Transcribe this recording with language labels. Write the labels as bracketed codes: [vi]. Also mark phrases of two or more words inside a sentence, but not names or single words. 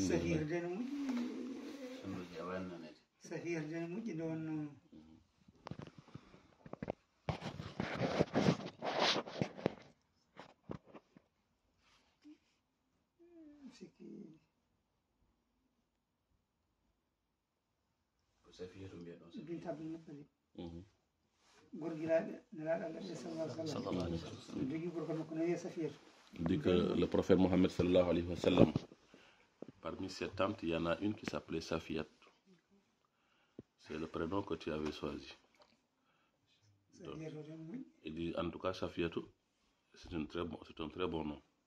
[ff] sahirde no moƴƴi sahirde no moƴƴi ɗon sikki binta bin naɓɓali gorgiraɓe nelaɗo Allah ɓe [ar] صلى الله عليه وسلم [ff] jogui gorko makko no wiye Safiyatu. [fr] dit que le prophète Mohammed [ar] صلى الله عليه وسلم, [fr] parmi ses tantes, il y en a une qui s'appelait Safiyat. C'est le prénom que tu avais choisi. Donc, il dit en tout cas Safiyatu, c'est un très bon nom.